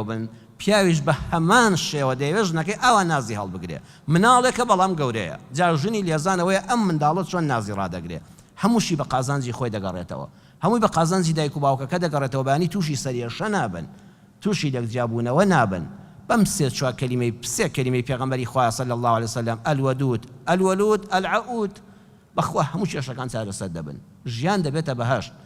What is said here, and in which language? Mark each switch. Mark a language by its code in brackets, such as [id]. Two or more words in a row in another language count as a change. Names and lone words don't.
[ckb] بن پیاویش بە هەمان شێوە دەیەوێت ژنەکەی ئەوە نازی هەڵبگرێ مناڵێکە بەڵام گەورەیە جا ژنی لێزانەوەیە ئەم منداڵە چۆن نازی ڕادەگرێ هەمووشی بە قازانجی خۆی دەگەڕێتەوە هەمووی بە قازانجی دایک و باوکەکە دەگەڕێتەوە بەیانی تووشی سەریێشە نابن تووشی لەگجیابوونەوە نابن بەم سێ چوار کەلیمەی پسێ کەلیمەی پێغەمبەری خوا [ar] صلی الله عليه وسلم الودود الولود العود [ckb] بەخوا هەموو کێشەکان چارەسەر دەبن ژیان دەبێتە بەهەشت